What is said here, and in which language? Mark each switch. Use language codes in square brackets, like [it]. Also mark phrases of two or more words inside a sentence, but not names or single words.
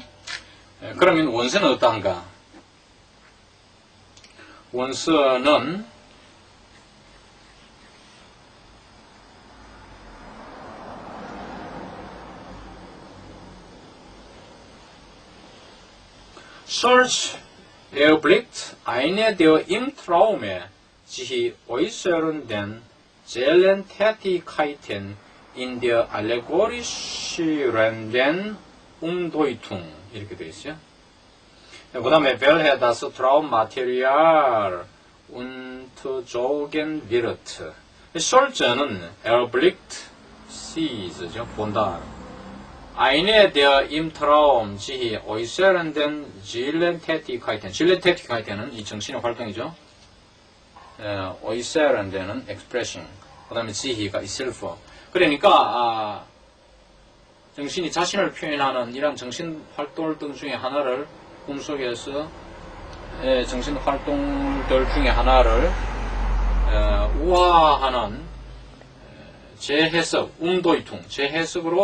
[ko] 그러면 원서는 어떠한가? [de] 원서는 Search erblickt eine der im Traume sich äußernden Tätigkeiten in der allegorischen Umdeutung [ko] 이렇게 되어 있어요. 그 다음에 [de] welche das Traummaterial unterzogen wird. [ko] Search는 erblickt, sees죠. 본다. [de] eine der im Traum sich äußernden Tätigkeiten. [ko] Tätigkeiten은 이 정신의 활동이죠. äußernden은 expression. 그 다음에 sich가 itself. 그러니까 정신이 자신을 표현하는 이런 정신 활동들 중에 하나를 꿈속에서 정신 활동들 중에 하나를 우화하는 재해석, 재해석으로 본다.